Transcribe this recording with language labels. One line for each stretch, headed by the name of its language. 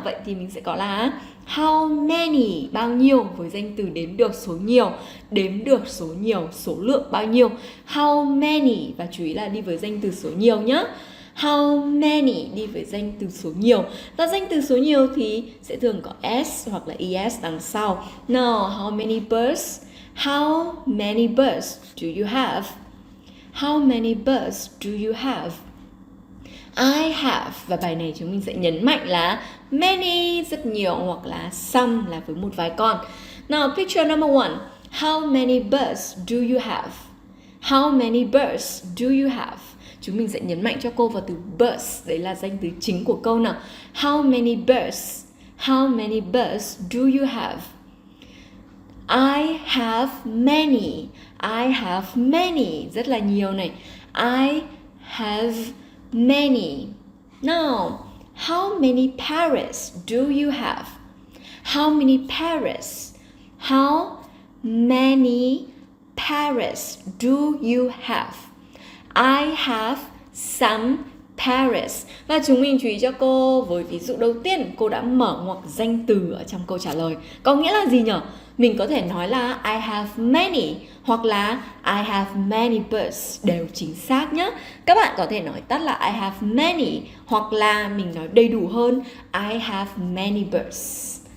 Vietnamese: Vậy thì mình sẽ có là how many, bao nhiêu, với danh từ đếm được số nhiều. Đếm được số nhiều, số lượng bao nhiêu. How many, và chú ý là đi với danh từ số nhiều nhé. How many đi với danh từ số nhiều. Và danh từ số nhiều thì sẽ thường có s hoặc là es đằng sau.
English: Now, how many birds? How many birds do you have? How many birds do you have? I have.
Vietnamese: Và bài này chúng mình sẽ nhấn mạnh là many, rất nhiều, hoặc là some là với một vài con.
English: Now, picture number one. How many birds do you have? How many birds do you have?
Vietnamese: Chúng mình sẽ nhấn mạnh cho cô vào từ birds. Đấy là danh từ chính của câu nào.
English: How many birds? How many birds do you have? I have many. I have many.
Vietnamese: Rất là nhiều này.
English: I have many. Now, how many parrots do you have? How many parrots? How many parrots do you have? I have some parrots.
Vietnamese: Và chúng mình chú ý cho cô với ví dụ đầu tiên, cô đã mở ngoặc danh từ ở trong câu trả lời. Có nghĩa là gì nhỉ? Mình có thể nói là
English: I have many
Vietnamese: hoặc là
English: I have many birds,
Vietnamese: đều chính xác nhé. Các bạn có thể nói tắt là
English: I have many
Vietnamese: hoặc là mình nói đầy đủ hơn
English: I have many birds.